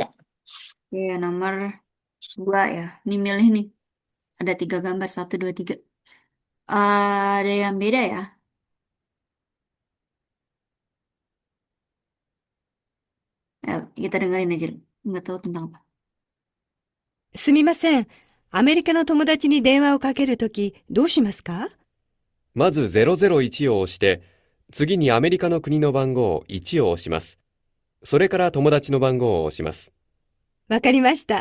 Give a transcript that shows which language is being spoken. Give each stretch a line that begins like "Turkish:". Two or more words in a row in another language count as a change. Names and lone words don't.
Indonesian: Ya, nomor dua ya. Ini milih nih. Ada tiga gambar. Satu, dua, tiga. Ada yang beda ya. Kita dengerin aja. Nggak tahu tentang apa.
Japanese: すみません。アメリカの友達に電話をかけるとき、どうしますか？まず001を押して、次にアメリカの国の番号1を押します。それから友達の番号を押します。わかりました。